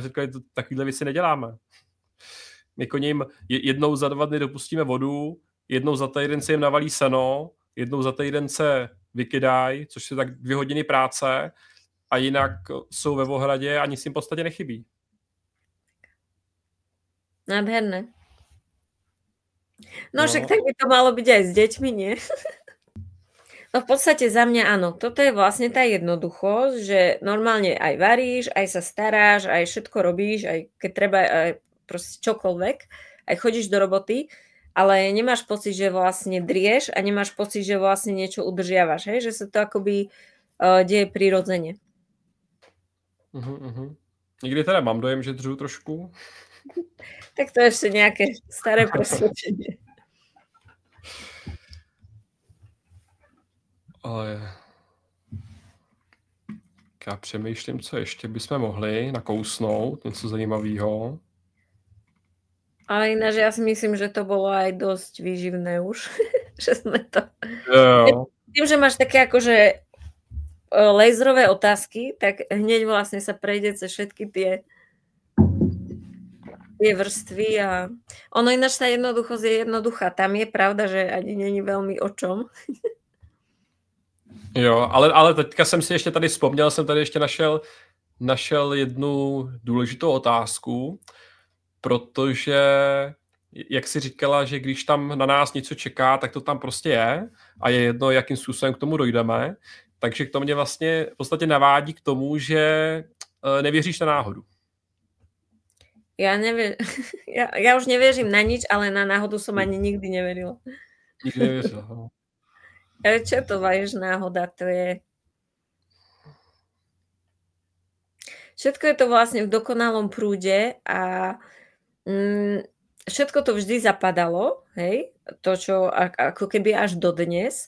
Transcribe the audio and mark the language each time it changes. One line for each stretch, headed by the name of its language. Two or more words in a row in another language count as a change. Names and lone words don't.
Czech: Takovýhle věci neděláme. My koním jednou za 2 dny dopustíme vodu, jednou za týden se jim navalí seno, jednou za týden se vykydají, což je tak 2 hodiny práce a jinak jsou ve ohradě a nic jim v podstatě nechybí.
Slovak: Nádherné. No však tak by to malo byť aj s deťmi, nie? No v podstate za mňa áno, toto je vlastne tá jednoduchosť, že normálne aj varíš, aj sa staráš, aj všetko robíš, aj keď treba, aj proste čokoľvek, aj chodíš do roboty, ale nemáš pocit, že vlastne drieš a nemáš pocit, že vlastne niečo udržiavaš, hej? Že sa to akoby deje prirodzene.
Czech: Někdy teda mám dojem, že dřu trošku.
Slovak: Tak to je ešte nejaké staré presvedčenie.
Czech: Ale já přemýšlím, co ještě bychom mohli nakousnout, něco zajímavého.
Slovak: Ale ináč ja si myslím, že to bolo aj dosť výživné už, že sme to...
Czech: Jo.
Slovak: Tým, že máš také akože laserové otázky, tak hneď vlastne sa prejde cez všetky tie vrstvy a ono ináč tá jednoduchosť je jednoduchá. Tam je pravda, že ani není veľmi o čom.
Czech: Jo, ale teďka jsem si ještě tady vzpomněl, jsem tady ještě našel jednu důležitou otázku, protože, jak jsi říkala, že když tam na nás něco čeká, tak to tam prostě je a je jedno, jakým způsobem k tomu dojdeme, takže to mě vlastně v podstatě navádí k tomu, že nevěříš na náhodu.
Slovak: Ja už nevěřím na nič, ale na náhodu som ani nikdy neverila.
Czech: Nikdy nevěřila, no.
Slovak: Ale čo to vieš, náhoda, to je... Všetko je to vlastne v dokonalom prúde a všetko to vždy zapadalo, hej, to, čo ako keby až dodnes.